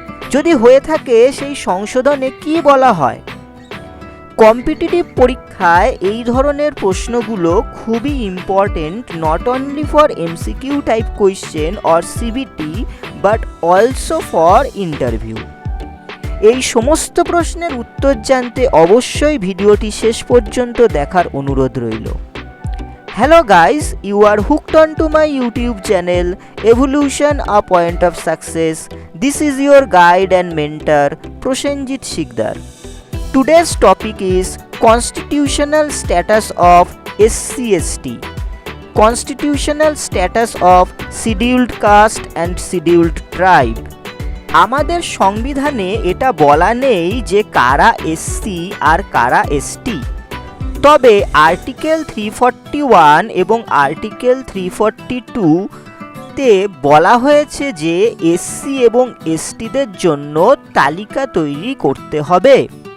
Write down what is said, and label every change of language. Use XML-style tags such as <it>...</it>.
<bn>যদি হয়ে থাকে সেই সংশোধনে কি বলা হয়? কম্পিটিটিভ পরীক্ষায় এই ধরনের প্রশ্নগুলো খুবই important,</bn> <en>Not only for MCQ type question or CBT but also for interview.</en> <bn>এই সমস্ত প্রশ্নের উত্তর জানতে অবশ্যই ভিডিওটি শেষ পর্যন্ত দেখার অনুরোধ রইল।</bn> <en>Hello guys, you are hooked onto my YouTube channel Evolution a Point of Success. This is your guide and mentor Prosenjit Sikdar. Today's topic is constitutional status of SC/ST, constitutional status of scheduled caste and scheduled tribe.</en> <bn>আমাদের সংবিধানে এটা বলা নেই যে কারা SC আর কারা ST, তবে article 341 এবং আর্টিকেল 342 তে বলা হয়েছে যে এসসি এবং এসটিদের জন্য তালিকা তৈরি করতে হবে।</bn>